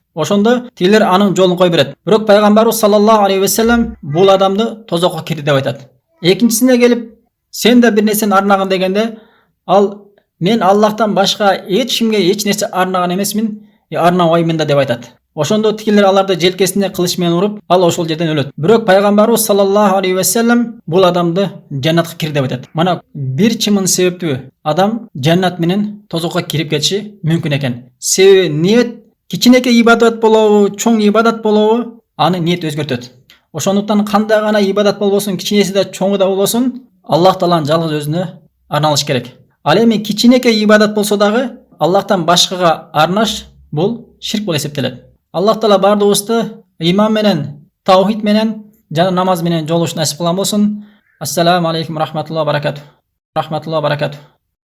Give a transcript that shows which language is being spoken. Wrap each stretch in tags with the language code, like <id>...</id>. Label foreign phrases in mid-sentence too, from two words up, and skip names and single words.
<ky>Ошондо тигилер анын жолун кой берет. Бирок пайгамбарыбыз</ky> <ar>صلى الله عليه وسلم</ar> <ky>бул адамды тозокко кирди деп айтат. Экинчисине келип "Сен да бир нерсени арнагын" дегенде ал "Мен Аллахтан башка эч кимге эч нерсе арнаган эмесмин, арнабаймын да" деп айтат. Ошондо тикелер аларды желкесине кылыч менен уруп, ал ошол жерден өлөт. Бирок пайгамбарыбыз</ky> <ar>صلى الله عليه وسلم</ar> <ky>бул адамды жаннатка кир деп айтат. Мана бир чымын себептүү адам жаннат менен тозокко кирип кетиши мүмкүн экен. Себеби ниет кичинекей ибадат болобу, чоң ибадат болобу, аны ниет өзгөртөт. Ошондуктан кандай гана ибадат болбосун, кичинеси да чоңу да болбосун, Аллах Тааланын жалгыз өзүнө арналыш керек. Ал эми кичинекей ибадат болсо дагы Аллахтан башкага арнаш бул ширк болуп эсептелет. Аллах Таала бардыгыбызды иман менен, таухид менен жана намаз менен жолугушун насип кылган болсун.</ky> <ar>السلام عليكم رحمة الله وبركاته.</ar>